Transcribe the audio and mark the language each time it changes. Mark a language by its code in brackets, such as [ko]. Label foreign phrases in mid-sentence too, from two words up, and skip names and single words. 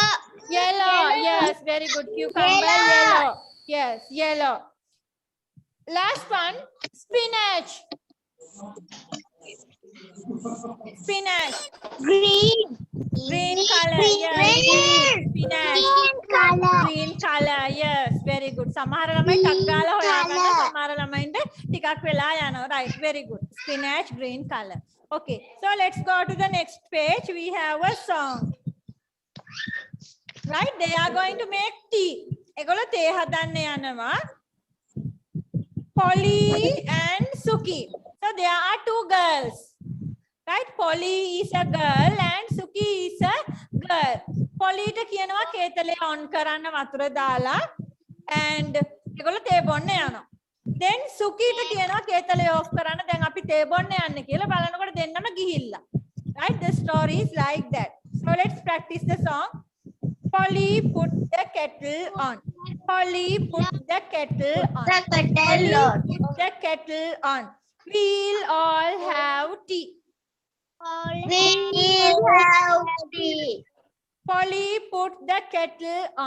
[en] Yellow. Yes. Very good. Cucumber. Yellow. Yes. Yellow. Last one. Spinach. Spinach. Green. Green color. Yes. Spinach. Green color. Yes. Very good. [si] සමහර ළමයි ටක් ගාලා හොයාගන්න සමහර ළමයින්ට ටිකක් වෙලා යනවා. [en] Right. Very good. Spinach, green color. Okay. So let's go to the next page. We have a song. Right. They are going to make tea. [si] ඒගොල්ලෝ තේ හදන්න යනවා. [en] Polly and Suki. So there are two girls. Right? Polly is a girl and Suki is a girl. [si] Polly ට කියනවා කේතලේ on කරන්න වතුර දාලා and ඒගොල්ලෝ තේ බොන්න යනවා. Then Suki ට කියනවා කේතලේ off කරන්න දැන් අපි තේ බොන්න යන්නේ කියලා බලනකොට දෙන්නම ගිහිල්ලා. [en] Right? The story is like that. So let's practice the song. Polly put the kettle on. Polly put the kettle on. Polly put the kettle on. We'll all have tea. Polly put the kettle on.